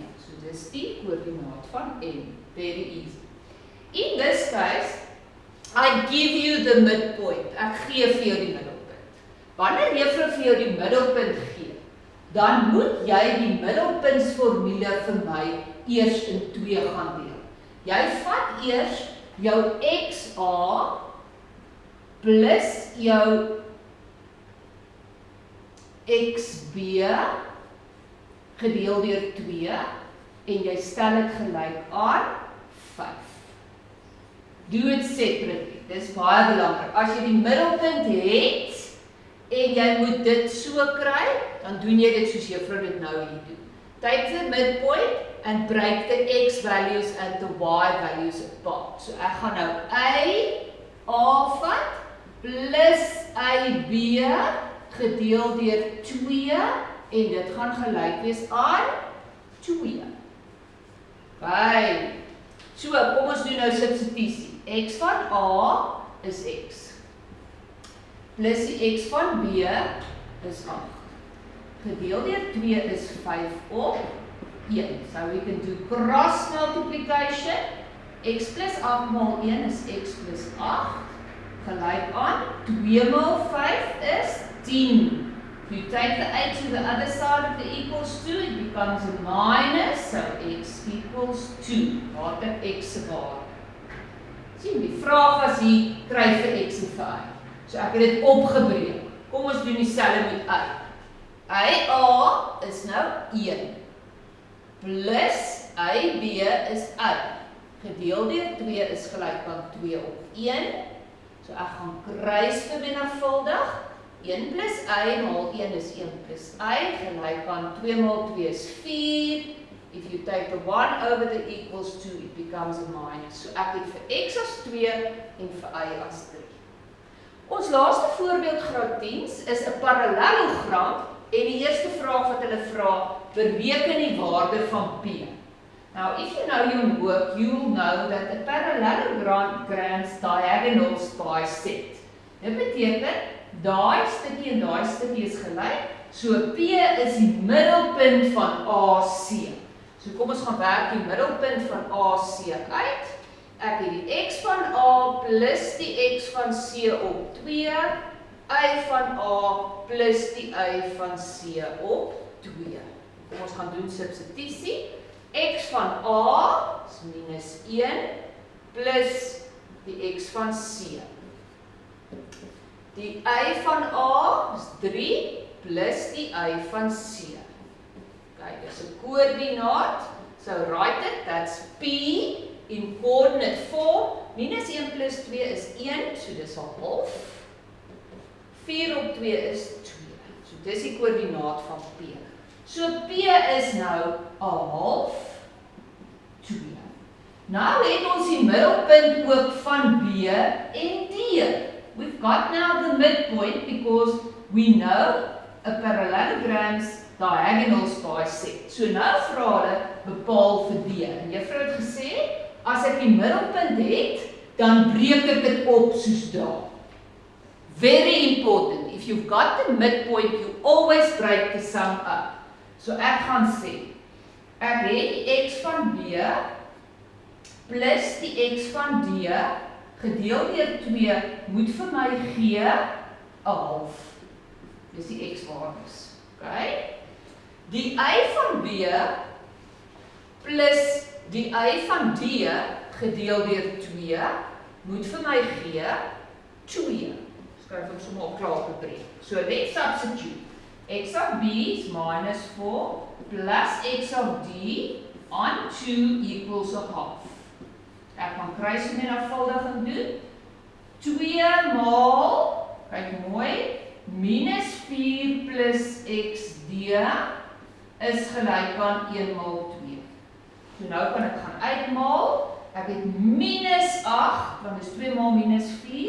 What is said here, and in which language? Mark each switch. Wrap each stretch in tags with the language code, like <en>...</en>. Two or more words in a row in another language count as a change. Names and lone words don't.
<af>So dis die coördinaat van N.</af> <en>Very easy. In this case, I give you the midpoint.</en> <af>Ek gee vir jou die middelpunt. Wanneer juffrou vir jou die middelpunt gee, dan moet jy die middelpuntsformule vir my eers in 2 gaan deel. Jy vat eers jou XA plus jou XB gedeel deur 2 en jy stel dit gelyk aan 5.</af> <en>Do it separately.</en> <af>Dis baie belangrik. As jy die middelpunt het en jy moet dit so kry, dan doen jy dit soos juffrou dit nou hier doen.</af> <en>Take the midpoint and break the X values and the Y values apart.</en> <af>So ek gaan nou A vat plus AB gedeel deur 2 en dit gaan gelyk wees aan 2.</af> <en>Right.</en> <af>So, kom ons doen nou substitusie. X van A is X. Plus die X van B is 8. Gedeel deur 2 is 5 op 1.</af> <en>So we can do cross multiplication.</en> <af>X plus 8 maal 1 is X plus 8. Gelijk aan 2 maal 5 is 10.</af> <en>If you take the 8 to the other side of the equals 2, it becomes a minus, so X equals 2.</en> <af>Laat ek X se waarde. Sien, die vraag was hier, kry vir X en vir Y. So ek het dit opgebreek. Kom ons doen dieselfde met Y. YA is nou 1. Plus YB is Y. Gedeel deur 2 is gelyk aan 2 op 1. So ek gaan kruis vermenigvuldig. 1 plus Y maal 1 is 1 plus Y, gelyk aan 2 maal 2 is 4.</af> <en>If you take the 1 over the equals 2, it becomes a minus.</en> <af>So ek het vir X as 2 en vir Y as 3. Ons laaste voorbeeld graad 10 is 'n parallelogram en die eerste vraag wat hulle vra, bereken die waarde van P.</af> <en>Now, if you know your work, you will know that a parallelogram grants diagonals bisect.</en> <af>Dit beteken, daai stukkie en daai stukkie is gelyk, so P is die middelpunt van AC. So kom ons gaan werk die middelpunt van AC uit. Ek het die X van A plus die X van C op 2, Y van A plus die Y van C op 2. Kom ons gaan doen substitusie. X van A is minus 1 plus die X van C. Die Y van A is 3 plus die Y van C. Okay, dis 'n koördinaat.</af> <en>So write it, that's P in coordinate form.</en> <af>Minus 1 plus 2 is 1, so dis 'n half. 4 op 2 is 2. So dis die koördinaat van P. So P is nou 'n half 2. Nou het ons die middelpunt ook van B en D.</af> <en>We've got now the midpoint because we know a parallelogram's diagonals bisect.</en> <af>So nou vra hulle bepaal vir D. En juffrou het gesê, as ek die middelpunt het, dan breek ek dit op soos daar.</af> <en>Very important. If you've got the midpoint, you always break the sum up.</en> <af>So ek gaan sê, ek het die X van B plus die X van D gedeel deur 2 moet vir my gee 'n half. Dis die X waardes. Okay? Die Y van B plus die Y van D gedeel deur 2 moet vir my gee 2. Skryf ons sommer op klaar gebreek.</af> <en>So let's substitute. X of B is minus 4 plus X of D on 2 equals a half.</en> <af>Ek gaan kruisvermenigvuldiging doen. 2 maal, kyk mooi, minus 4 plus XD is gelyk aan 1 maal 2. So nou kan ek gaan uitmaal. Ek het minus 8, want is 2 maal minus 4.</af>